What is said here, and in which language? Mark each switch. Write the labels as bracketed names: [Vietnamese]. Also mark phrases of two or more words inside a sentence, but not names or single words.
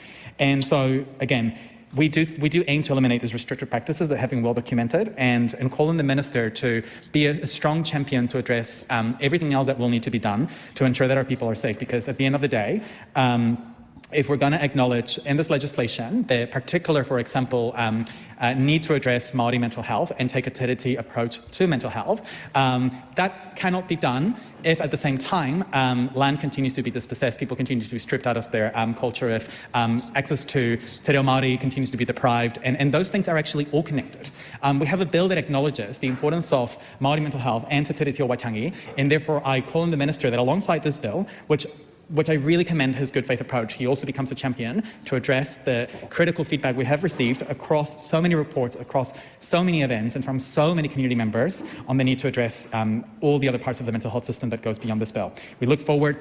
[English] And so, again, we do aim to eliminate these restrictive practices that have been well documented and call on the Minister to be a strong champion to address everything else that will need to be done to ensure that our people are safe, because at the end of the day, if we're going to acknowledge in this legislation the particular, for example, need to address Māori mental health and take a [Māori] te reti [English] approach to mental health, that cannot be done if at the same time land continues to be dispossessed, people continue to be stripped out of their culture, if access to [Māori] te reo Māori [English] continues to be deprived, and those things are actually all connected. We have a bill that acknowledges the importance of Māori mental health and te reti o Waitangi, and therefore I call on the Minister that alongside this bill, which I really commend his good faith approach, he also becomes a champion to address the critical feedback we have received across so many reports, across so many events, and from so many community members on the need to address all the other parts of the mental health system that goes beyond this bill.